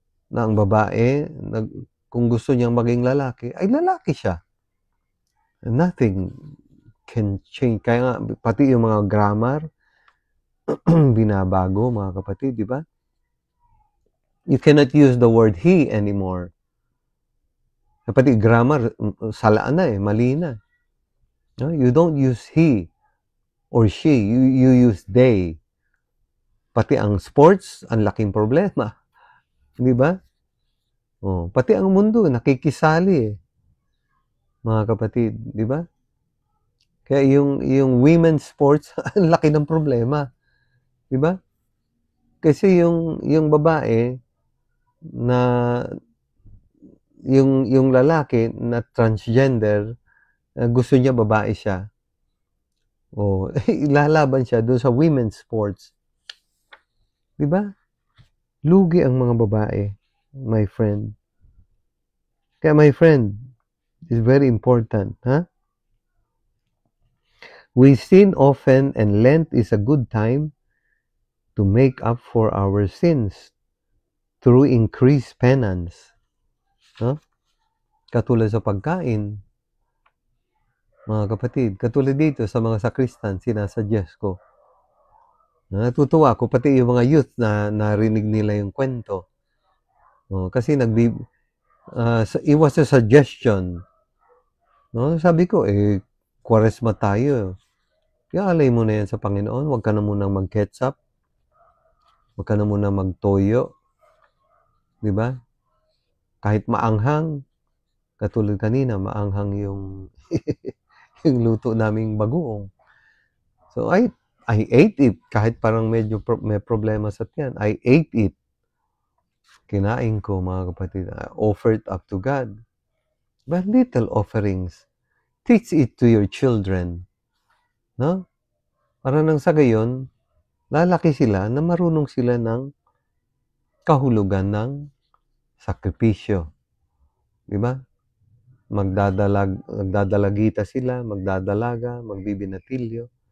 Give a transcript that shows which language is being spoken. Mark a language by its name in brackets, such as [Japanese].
[Filipino] Na ang babae, kung gusto niyang maging lalaki, ay lalaki siya. [English] Nothing can change. [Filipino] Kaya nga, pati yung mga grammar, binabago, mga kapatid, di ba? [English] You cannot use the word he anymore. [Filipino] Pati grammar, salaan na mali na. [English] No? You don't use he or she, you use they. [Filipino] Pati ang sports, ang laking problema. Di ba? Pati ang mundo, nakikisali mga kapatid, di ba? Kaya yung women's sports, ang laki ng problema. Di ba? Kasi yung babae na yung lalaki na transgender, gusto niya babae siya. Ilalaban siya doon sa women's sports. Di ba? Lugi ang mga babae, [English] my friend. Kaya my friend, it's very important, ha? We sin often and Lent is a good time to make up for our sins through increased penance. [Filipino] Huh? Katulad sa pagkain, mga kapatid, katulad dito sa mga sakristan, sinasuggest ko. Natutuwa ko, pati yung mga youth na narinig nila yung kwento. [English] Kasi it was a suggestion. [Filipino] No? Sabi ko, Kwaresma tayo. Alay mo na yan sa Panginoon. Huwag ka na munang mag-ketchup. Huwag ka na munang mag-toyo. Di ba? Kahit maanghang, katulad kanina, maanghang yung yung luto naming bagoong. [English] So I ate it [Filipino] kahit parang medyo may problema sa tiyan. [English] I ate it. [Filipino] Kinain ko, mga kapatid. [English] I offered up to God. But little offerings. Teach it to your children. No? [Filipino] Para nang sa gayon, lalaki sila na marunong sila ng kahulugan ng sakripisyo. Di ba? Magdadalagita sila, magdadalaga, magbibinatilyo.